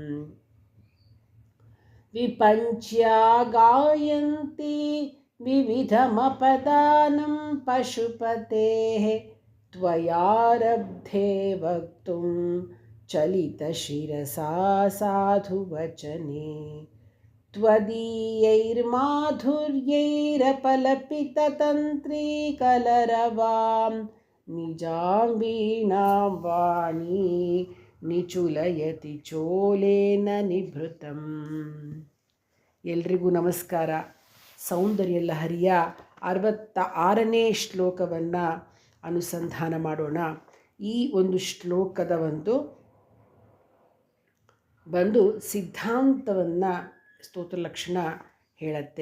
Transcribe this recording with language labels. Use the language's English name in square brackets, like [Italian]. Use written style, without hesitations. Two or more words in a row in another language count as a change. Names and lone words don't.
[Sanskrit] विपञ्च्या गायन्ति विविधमपदानं पशुपतेः त्वयारब्धे वक्तुं चलितशिरसा साधुवचने. त्वदीयैर्माधुर्यैरपलपिततन्त्रीकलरवां निजां वीणां वाणी निचुलयति चोलेन निभृतं. [Kannada] ಎಲ್ರಿಗೂ ನಮಸ್ಕಾರ. ಸೌಂದರ್ಯ ಲಹರಿಯ 66ನೇ ಶ್ಲೋಕವನ್ನು ಅನುಸಂಧಾನ ಮಾಡೋಣ. ಈ ಒಂದು ಶ್ಲೋಕದ ಬಂದು ಸಿದ್ಧಾಂತವನ್ನು ಸ್ತೋತ್ರ ಲಕ್ಷಣ ಹೇಳುತ್ತೆ.